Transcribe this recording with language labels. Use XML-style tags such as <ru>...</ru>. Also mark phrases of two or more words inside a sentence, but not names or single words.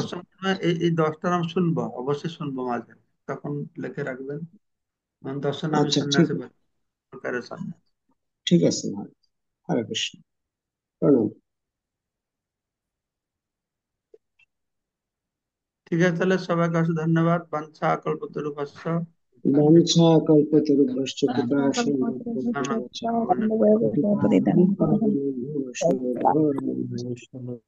<bn>প্রসঙ্গে এই এই 10টা নাম শুনবো, অবশ্যই শুনবো মাঝে, তখন লিখে রাখবেন। দশ নামী আচ্ছা, ঠিক সন্ন্যাসী আছে। বলে, প্রকারের সন্ন্যাস। ঠিক আছে মহারাজ। হরে কৃষ্ণ, প্রণাম। ঠিক আছে, তাহলে সবাইকে অশেষ ধন্যবাদ।</bn> <sa>বাঞ্ছা কল্পতরুভ্যশ্চ বাঞ্ছা কল্পতরুভ্যশ্চ কৃপা কৃপা সিন্ধুভ্যশ্চ পতিতানাং পাবনেভ্যো বৈষ্ণবেভ্যো নমো নমঃ।</sa>